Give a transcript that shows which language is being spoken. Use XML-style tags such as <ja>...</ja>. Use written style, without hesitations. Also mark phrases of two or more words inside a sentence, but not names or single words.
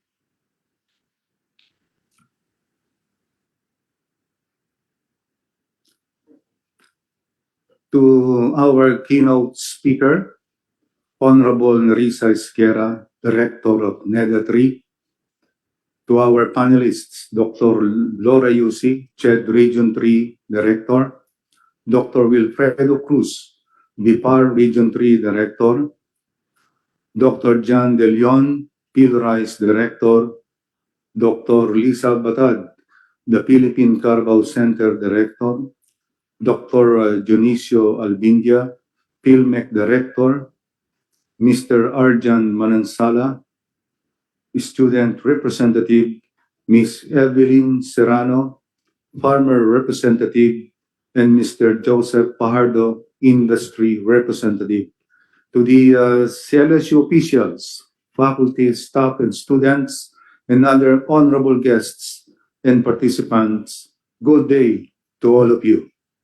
<en>To our keynote speaker, Honorable Nerissa Esquera, Director of NEDA3, to our panelists, Dr. Laura Yusi, CHED Region 3 Director, Dr. Wilfredo Cruz, BIPAR Region 3 Director, Dr. John De Leon, PhilRice Director, Dr. Lisa Batad, the Philippine Carabao Center Director, Dr. Dionisio Albindia, PhilMec Director, Mr. Arjan Manansala, Student Representative, Ms. Evelyn Serrano, Farmer Representative, and Mr. Joseph Pajardo, Industry Representative. To the CLSU officials, faculty, staff, and students, and other honorable guests and participants, good day to all of you.</en>